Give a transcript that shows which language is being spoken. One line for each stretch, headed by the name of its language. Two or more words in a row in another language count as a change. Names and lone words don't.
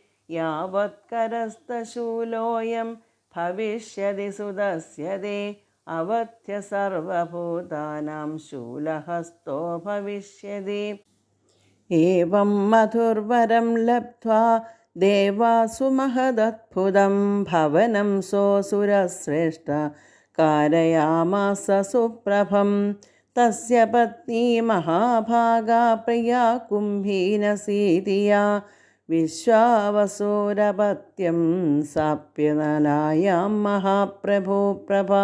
Sanskrit: യാവത്കരസ്ഥശൂലോऽയം ഭവിഷ്യതി സുതസ്യ തേ. അവധ്യ സർവഭൂതാനാം ശൂലഹസ്തോ ഭവിഷ്യതി. ഏവം മധുർവരം ലബ്ധ്വാ ദേവാസു മഹദദ്ഭുതം. ഭവനം സോऽസുരശ്രേഷ്ഠ कारयामास सुप्रभं. तस्य पत्नी महाभागा प्रिया कुम्भीनसीतिया. विश्वावसुरपत्यं साप्यनलायां महाप्रभो प्रभा.